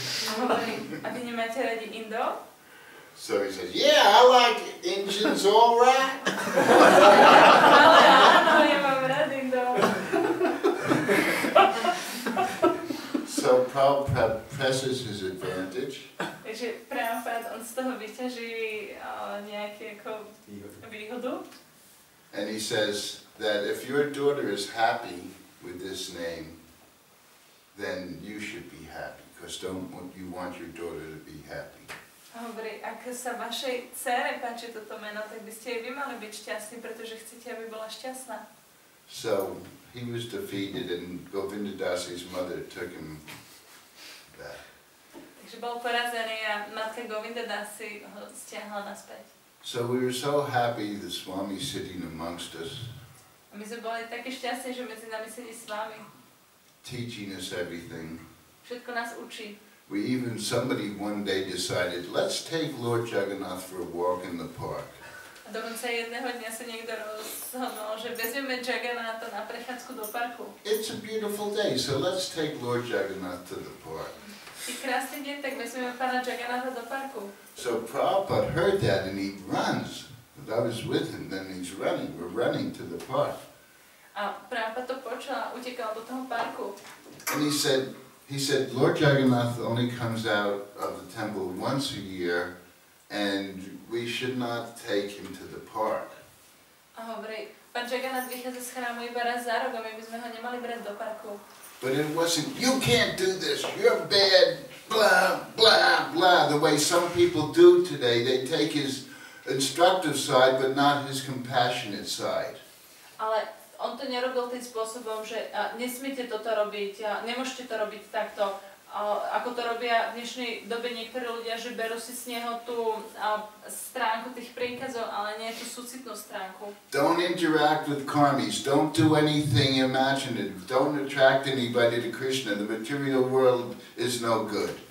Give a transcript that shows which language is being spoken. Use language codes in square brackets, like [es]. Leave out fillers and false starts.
[sk] A hovorí, a vy nemáte radi Indov? [en] So he says, yeah, I like Indians, all right. [sk] Ale áno, ja mám rád Indov. [en] So Prabhupada presses his advantage. [sk] Takže Prabhupada, on z toho vyťaží nejakú ako výhodu. [en] And he says that if your daughter is happy with this name, then you should be happy, because you want your daughter to be happy. [sk] Hovorí, ak sa vašej dcére páči toto meno, tak by ste jej vy mali byť šťastní, pretože chcete, aby bola šťastná. [en] So he was defeated, and Govinda Dasi's mother took him back. [sk] Takže bol porazený a matka Govinda Dasi ho stiahla naspäť. [en] So we were so happy the Swami sitting amongst us. [sk] A my sme boli takí šťastní, že medzi nami sedí s vami. [en] Teaching us everything. [sk] Všetko nás učí. [en] Somebody one day decided, let's take Lord Jagannath for a walk in the park. [sk] A dokonca jedného dňa sa niekto rozhodol, že vezmeme Jagannatha na prechádzku do parku. [en] It's a beautiful day, so let's take Lord Jagannath to the park. [sk] Je krásny deň, tak vezmeme pána Jagannatha do parku. [en] So Prabhupada heard that and he runs. And I was with him, then he's running. We're running to the park. [sk] A Prabhupada to počul a utekal do toho parku. [en] And he said, Lord Jagannath only comes out of the temple once a year, and we should not take him to the park. [sk] A hovorí, pán Jagannath vychádza z chrámu iba raz za rok a my by sme ho nemali brať do parku. [en] But it wasn't, you can't do this, you're bad, blah, blah, blah, the way some people do today. They take his instructive side, but not his compassionate side. [sk] Ale on to nerobil tým spôsobom, že nesmiete toto robiť, nemôžete to robiť takto, ako to robia v dnešnej dobe niektorí ľudia, že berú si z neho tú stránku tých príkazov, ale nie tú súcitnú stránku. [en] Don't interact with karmis, don't do anything imaginative, don't attract anybody to Krishna, the material world is no good.